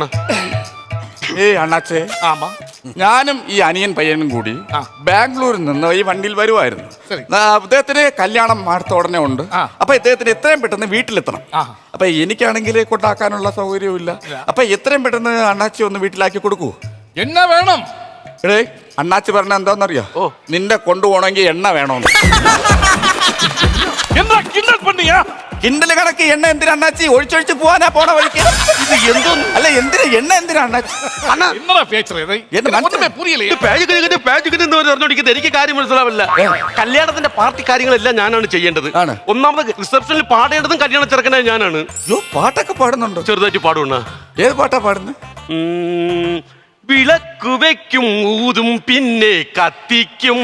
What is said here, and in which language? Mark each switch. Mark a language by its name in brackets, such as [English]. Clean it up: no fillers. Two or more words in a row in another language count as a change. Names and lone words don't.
[Malayalam] ഏയ് അണ്ണാച്ചേ, [Tamil] ஆமா. [Malayalam] ഞാനും ഈ അനിയൻ പയ്യനും കൂടി ബാംഗ്ലൂരിൽ നിന്ന് ഈ വണ്ടിയിൽ വരുമായിരുന്നു. അദ്ദേഹത്തിന് കല്യാണം അടുത്ത ഉടനെ ഉണ്ട്. അപ്പൊ ഇദ്ദേഹത്തിന് എത്രയും പെട്ടെന്ന് വീട്ടിലെത്തണം. അപ്പൊ എനിക്കാണെങ്കിൽ കൊണ്ടാക്കാനുള്ള സൗകര്യവും ഇല്ല. അപ്പൊ എത്രയും പെട്ടെന്ന് അണ്ണാച്ചി ഒന്ന് വീട്ടിലാക്കി കൊടുക്കൂ. [Tamil] என்ன வேணும்? [Malayalam] എടേ, അണ്ണാച്ചി പറഞ്ഞ എന്താന്നറിയോ? നിന്റെ കൊണ്ടുപോകണമെങ്കിൽ എണ്ണ വേണമെന്ന്. [Tamil] என்ன கிண்டல் பண்ணியா? [Malayalam] കിണ്ടല് കണക്ക് എണ്ണ എന്തിനാ അണ്ണാച്ചി? ഒഴിച്ചൊഴിച്ച് പോവാനാ പോണ വഴിക്ക്. ഇത് എന്തോന്ന്? അല്ല, എന്തിനാ എണ്ണ എന്തിനാ അണ്ണാച്ചി? [Tamil] என்னடா பேசுறது? ஒண்ணுமே புரியலையே. [Malayalam] പറഞ്ഞോണ്ടിരിക്കുന്നത് എനിക്ക് കാര്യം മനസ്സിലാവില്ല. കല്യാണത്തിന്റെ പാർട്ടി കാര്യങ്ങളെല്ലാം ഞാനാണ് ചെയ്യേണ്ടത്. ആണ്. ഒന്നാമത് റിസപ്ഷനിൽ പാടേണ്ടതും കല്യാണ ചെറുക്കനായി ഞാനാണ്. അയ്യോ, പാട്ടൊക്കെ പാടുന്നുണ്ടോ? ചെറുതായിട്ട് പാടുന്ന. ഏത് പാട്ടാ പാടുന്നത്? വിളക്കു വെക്കും ഊതും പിന്നെ കത്തിക്കും.